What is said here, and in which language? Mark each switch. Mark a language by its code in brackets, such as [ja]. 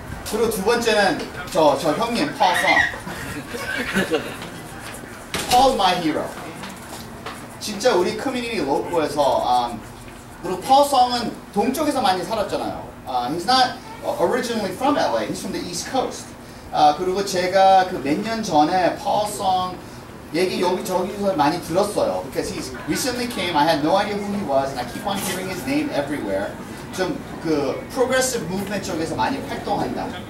[ko] 그리고 두 번째는 저 형님 Paul Song. [en] Paul's my hero. [ko] 진짜 우리 커뮤니티 로컬에서 그리고 Paul Song은 동쪽에서 많이 살았잖아요. [en] He's not originally from LA. He's from the East Coast. [ko] 그리고 제가 몇 년 전에 Paul Song 얘기 여기저기서 많이 들었어요. [en] Because he's recently came. I had no idea who he was, and I keep on hearing his name everywhere. [ko] 좀 progressive movement 쪽에서 많이 활동한다.